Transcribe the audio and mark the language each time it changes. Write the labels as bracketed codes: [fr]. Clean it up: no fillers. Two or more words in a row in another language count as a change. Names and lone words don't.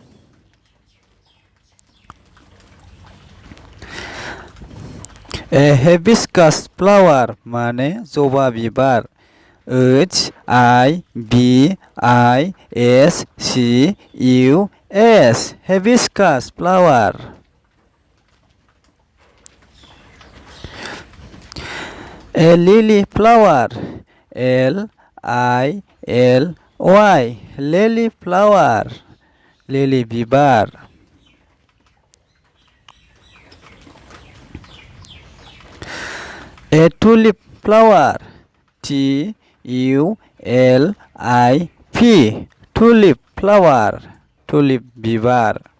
[en] hibiscus flower [brx] माने जबा बिबार [en] HIBISCUS hibiscus flower. lily flower LILY lily flower [brx] लिली बिबार। [en] tulip flower TULIP tulip flower [brx] टुलिप बिबार।